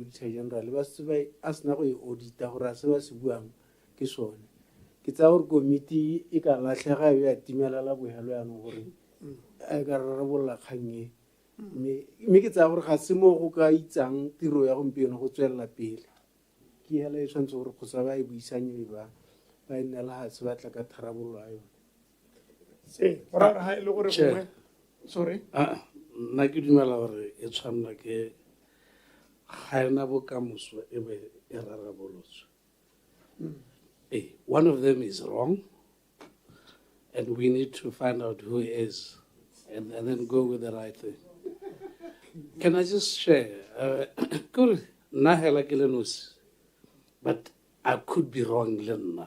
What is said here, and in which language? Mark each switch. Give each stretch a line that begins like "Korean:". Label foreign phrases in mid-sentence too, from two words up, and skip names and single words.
Tswana: auditor general ba se ba a sena go e audita gore a se ba se buang ke sone ke tsa gore committee e ka latlhega e a timelela bohelo yaanong gore a ka rarabolola kgang e mme ke tsa gore ga se mo go ka itsang tiro ya gompieno go tswelela pele ke hela e tshwanetse gore go sa ba e buisanye ba e nnela ga se batla ka tharabololo a yone
English: sorry
Tswana: nna ke dumela gore e tshwanela ke ga ena bokamoso e be e rarabolotswe.
English: One of them is wrong and we need to find out who is and then go with the right thing. Can I just share? But I could be wrong, Lena.